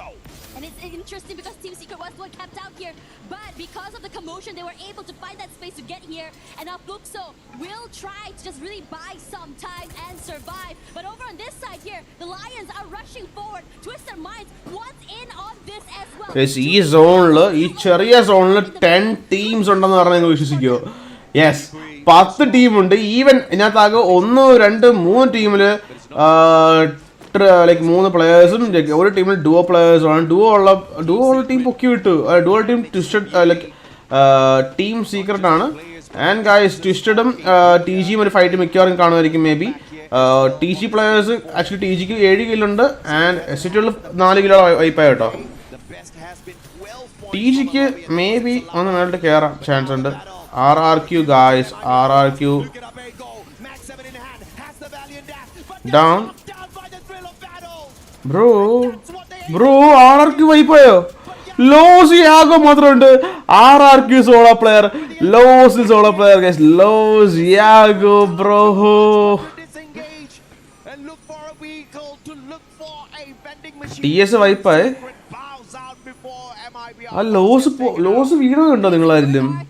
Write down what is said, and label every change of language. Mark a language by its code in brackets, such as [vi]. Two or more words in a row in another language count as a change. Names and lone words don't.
[en] And it's interesting because Team Secret was the one kept out here. But because of the commotion, they were able to find that space to get here. And now Fluxo will try to just really buy some time and survive. But over on this side here, the Lions are rushing forward. Twisted Minds wants in on this as well. [ml] ഈ സോണില് ഈ ചെറിയ സോണില് 10 ടീംസ് ഉണ്ടെന്ന് പറഞ്ഞാൽ നിങ്ങൾ വിശ്വസിക്കുമോ? യെസ്, 10 ടീമുണ്ട്. ഈവൻ ഇതിനകത്താകെ 1, 2, 3 ടീമില് ലൈക്ക് 3 പ്ലെയേഴ്സും ഒരു ടീമിൽ ഡുവോ പ്ലെയേഴ്സുമാണ്. ഡുവോ ഉള്ള ടീം പൊക്കി വിട്ടു. ഡുവോ ടീം ട്വിസ്റ്റഡ് ലൈക്ക് ടീം സീക്രട്ട് ആണ്. [en] and guys [ml] ട്വിസ്റ്റഡും ടി ജിയും ഒരു ഫൈറ്റ് മിക്കവാറും കാണുമായിരിക്കും മേ ബി. ടി ജി [en] players actually [ml] ടി ജിക്ക് 7 കില്ലുണ്ട് ആൻഡ് S8UL 4 കിലോ വൈപ്പായി കേട്ടോ. ടി ജിക്ക് മേ ബി ഒന്ന് മേളിട്ട് കയറാൻ ചാൻസ് ഉണ്ട്. [en] RRQ guys, RRQ down. [ml] Bro, RRQ വൈപ്പായോ? ലോസ് യാഗോ മാത്രമുണ്ട്. RRQ [en] solo player, [ml] ലോസ് [en] solo player guys. [ml] ലോസ് യാഗോ ബ്രോ. TS വൈപ്പായി. ആ ലോസ് വീണുണ്ടോ നിങ്ങളാരിലും?